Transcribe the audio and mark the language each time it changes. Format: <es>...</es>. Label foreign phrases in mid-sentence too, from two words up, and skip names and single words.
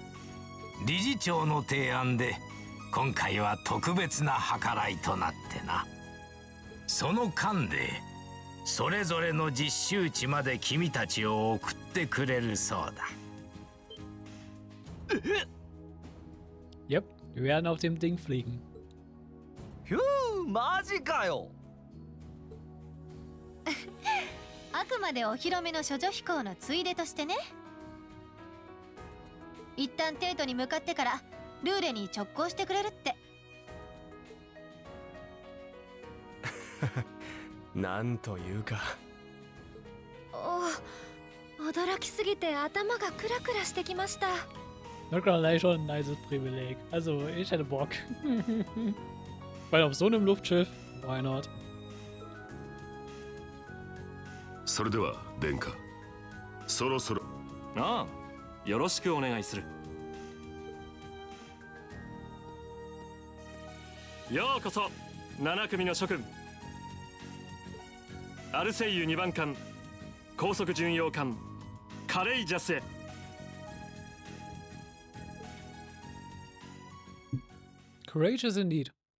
<ja>理事長の提案で今回は特別な計らいとなってな。その間でそれぞれの実習地まで君たちを送ってくれるそうだ。</ja> <en>Yep,</en> <de>wir werden auf dem Ding fliegen.</de> <ja>マジかよ。あくまでお披露目の処女飛行のついでとしてね。一旦帝都に向かってからルーレに直行してくれるって。なんというか。驚きすぎて頭がクラクラしてきました。</ja> <de>Wirklich schon ein nices Privileg. Also, ich hätte Bock. Weil auf so einem Luftschiff,</de> <en>why not?</en> <ja>それでは殿下、そろそろ。ああ、よろしくお願いする。ようこそ7組の諸君。アルセイユ2番艦高速巡洋艦カレイジャスへ。</ja> <en>Courageous indeed.</en>